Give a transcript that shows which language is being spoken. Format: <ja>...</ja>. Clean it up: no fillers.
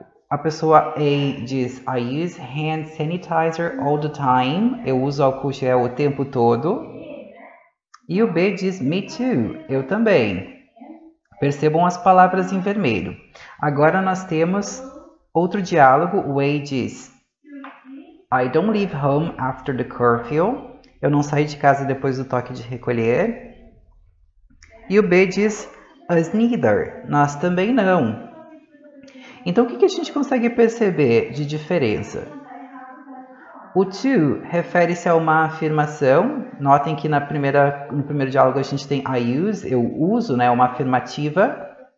<pt>A pessoa A diz,</pt> <en>I use hand sanitizer all the time.</en> <pt>Eu uso álcool gel o tempo todo. E o B diz,</pt> <en>me too.</en> <pt>Eu também. Percebam as palavras em vermelho. Agora nós temos outro diálogo. O A diz,</pt> <en>I don't leave home after the curfew.</en> <pt>Eu não saio de casa depois do toque de recolher. E o B diz,</pt> <en>us neither.</en> <pt>Nós também não. Então, o que a gente consegue perceber de diferença? O to refere-se a uma afirmação. Notem que no primeiro diálogo a gente tem I use, eu uso, né, uma afirmativa.</pt>